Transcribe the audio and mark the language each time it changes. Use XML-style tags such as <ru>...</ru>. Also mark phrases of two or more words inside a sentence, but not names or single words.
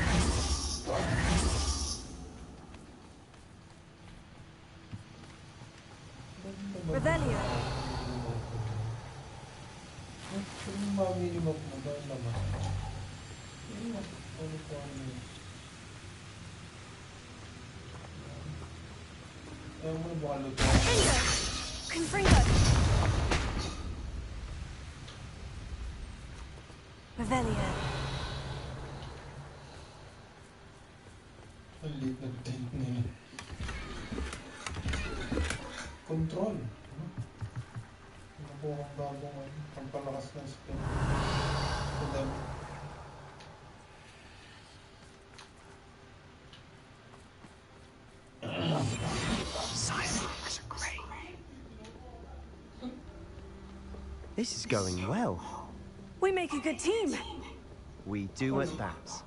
<tl>Revelio. Yung minimap mo ba naman? Ano po ano yun? Ayaw mo na baka luto. Confringo. Revelio. Ang liit ng tent nila. Control. Nakuha ang bagong pampalakas ng spin. Sa dami.</tl> <en>Silence, great. This is going well. We make a good team. We do at that.</en>